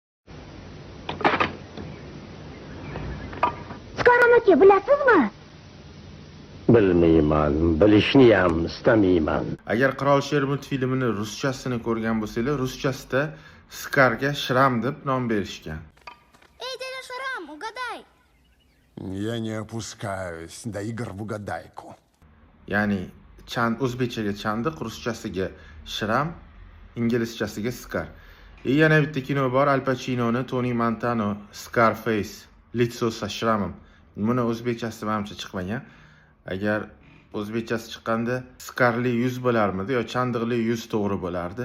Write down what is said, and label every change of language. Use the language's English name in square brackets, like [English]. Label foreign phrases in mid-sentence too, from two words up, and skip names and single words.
[Uzbek] Scar aka, bilasizmi? Bilmayman, bilishni ham istamayman. Agar Qirol Sher multfilmini ruschasini ko'rgan bo'lsanglar, ruschasida Scarga Shram deb nom berishgan. [Russian] Эй, дядя Шрам, угадай. Я не опускаюсь до игр в угадайку. [Uzbek] Ya'ni o'zbekchaga chandiq, ruschasiga Shram, inglizchasiga Scar. Yana bitta kino bor, Al Pachinoni, Tony Montana, Scarface, [Russian] Лицо со шрамом. [Uzbek] Buni o'zbekchasi menimcha chiqmagan. Agar o'zbekchasi chiqqanda Scarli yuz bo'larmidi yo chandiqli yuz to'g'ri bo'lardi.